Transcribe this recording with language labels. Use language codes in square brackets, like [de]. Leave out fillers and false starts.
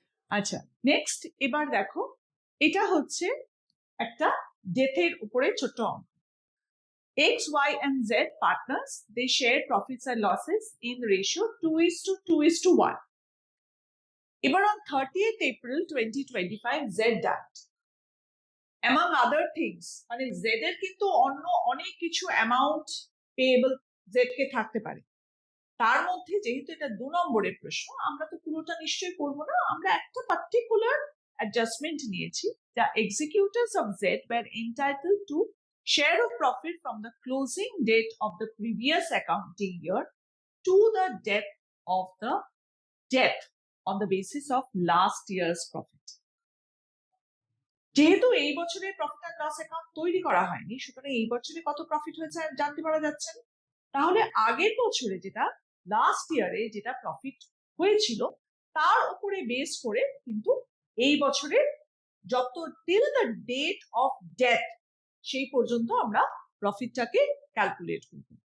[bn] আচ্ছা, নেক্সট এবার দেখো, এটা হচ্ছে একটা ডেথের উপরে ছোট অঙ্ক। [en] X, Y, and Z partners, they share profits and losses in the ratio 2:1. Ever on 30th April 2025, Z died. Among other things, [bn] মানে Z এর কিন্তু অন্য অনেক কিছু অ্যামাউন্ট পেয়েবল Z কে থাকতে পারে। তার মধ্যে যেহেতু এটা 2 নম্বরের প্রশ্ন, আমরা তো পুরোটা নিশ্চয়ই করবো না, আমরা একটা পার্টিকুলার অ্যাডজাস্টমেন্ট নিয়েছি, যা [en] Executors of Z were entitled to share of profit from the closing date of the previous accounting year to the death on the basis of last year's profit. [bn] যেহেতু এই বছরের প্রফিট এন্ড লস অ্যাকাউন্ট তৈরি করা হয়নি, সুতরাং এই বছরে কত প্রফিট হয়েছে জানতে পারা যাচ্ছে না। তাহলে আগের বছরে যেটা লাস্ট ইয়ারে যেটা প্রফিট হয়েছিল তার উপরে বেস করে কিন্তু এই বছরের যত till the date of death সেই পর্যন্ত আমরা প্রফিটটাকে ক্যালকুলেট করব।